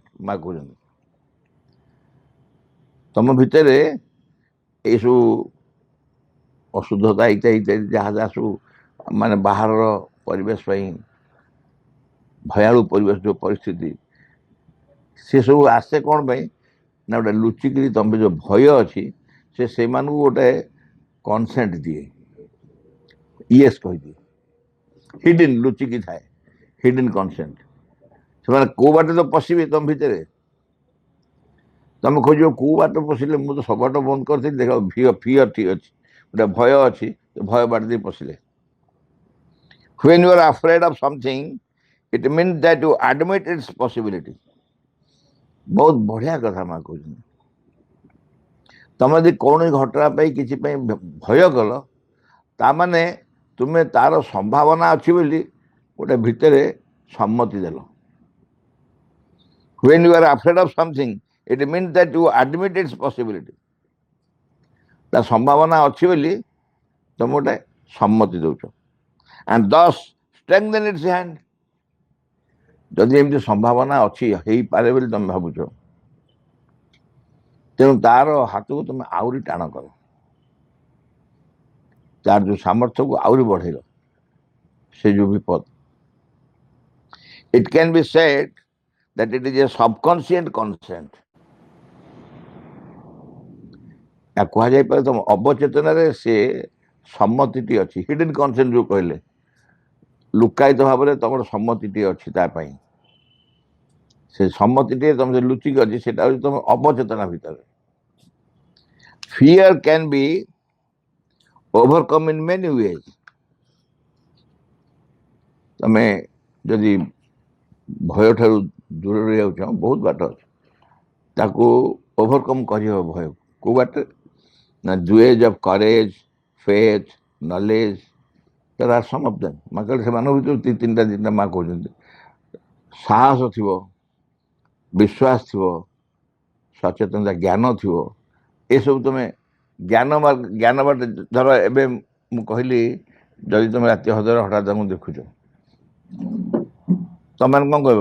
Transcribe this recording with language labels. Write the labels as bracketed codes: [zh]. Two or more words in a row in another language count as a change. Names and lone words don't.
[or] ମା କହୁଛନ୍ତି ତମ ଭିତରେ ଏଇସବୁ ଅଶୁଦ୍ଧତା ଇତ୍ୟାଦି ଯାହା ଯାହା ସବୁ ମାନେ ବାହାରର ପରିବେଶ ପାଇଁ ଭୟାଳୁ ପରିବେଶ, ଯେଉଁ ପରିସ୍ଥିତି, ସେସବୁ ଆସେ କ'ଣ ପାଇଁ ନା ଗୋଟେ ଲୁଚିକିରି ତମ ଯେଉଁ ଭୟ ଅଛି ସେ ସେମାନଙ୍କୁ ଗୋଟେ କନସେଣ୍ଟ ଦିଏ, ୟେସ୍ କହିଦିଏ। ହିଡେନ୍ ଲୁଚିକି ଥାଏ, [en] hidden consent. [or] ସେମାନେ କୋଉ ବାଟେ ତ ପଶିବେ ତମ ଭିତରେ, ତମେ ଖୋଜିବ କୋଉ ବାଟ ପଶିଲେ, ମୁଁ ତ ସବୁ ବାଟ ବନ୍ଦ କରିଥିଲି, ଦେଖ ଫିୟର ଠିକ୍ ଅଛି, ଗୋଟେ ଭୟ ଅଛି, ଭୟ ବାଟ ଦେଇ ପଶିଲେ। [en] When you are afraid of something, it means that you admit its possibility. [or] ବହୁତ ବଢିଆ କଥା ମା କହୁଛନ୍ତି। ତମେ ଯଦି କୌଣସି ଘଟଣା ପାଇଁ କିଛି ପାଇଁ ଭୟ କଲ, ତାମାନେ ତୁମେ ତାର ସମ୍ଭାବନା ଅଛି ବୋଲି ଗୋଟେ ଭିତରେ ସମ୍ମତି ଦେଲ। [en] When you are afraid of something, it means that you admit its possibility. [or] ତା ସମ୍ଭାବନା ଅଛି ବୋଲି ତମେ ଗୋଟେ ସମ୍ମତି ଦଉଛ। [en] And thus strengthen its hand. [or] ଯଦି ଏମିତି ସମ୍ଭାବନା ଅଛି, ହେଇପାରେ ବୋଲି ତମେ ଭାବୁଛ, ତେଣୁ ତାର ହାତକୁ ତମେ ଆହୁରି ଟାଣ କର, ତାର ଯୋଉ ସାମର୍ଥ୍ୟକୁ ଆହୁରି ବଢେଇଲ, ସେ ଯୋଉ ବିପଦ। [en] It can be said that it is a subconscious consent. [or] କୁହାଯାଇପାରେ ତମ ଅବଚେତନରେ ସେ ସମ୍ମତିଟି ଅଛି। [en] hidden consent [or] ଯୋଉ କହିଲେ, ଲୁକାୟିତ ଭାବରେ ତମର ସମ୍ମତିଟିଏ ଅଛି ତା ପାଇଁ। ସେ ସମ୍ମତିଟିଏ ତମ ଯେ ଲୁଚିକି ଅଛି, ସେଟା ହଉଛି ତମ ଅବଚେତନା ଭିତରେ। [en] Fear can be overcome in many ways. [or] ତମେ ଯଦି ଭୟ ଠାରୁ ଦୂରରେ ଯାଉଛ, ବହୁତ ବାଟ ଅଛି ତାକୁ ଓଭରକମ୍ କରିହେବ ଭୟକୁ। କୋଉ ବାଟରେ ନା [en] ways of courage, faith, knowledge, there are some of them. [or] ମା କହିଲେ ସେମାନଙ୍କ ଭିତରୁ ତିନିଟା ମା କହୁଛନ୍ତି। ସାହସ ଥିବ, ବିଶ୍ୱାସ ଥିବ, ସଚେତନତା, ଜ୍ଞାନ ଥିବ। ଏସବୁ ତମେ ଜ୍ଞାନ ବାଟ। ଧର ଏବେ ମୁଁ କହିଲି, ଯଦି ତମେ ରାତି ହଜାର ହଠାତ୍ ତାଙ୍କୁ ଦେଖୁଛ, ତମେ କ'ଣ କହିବ?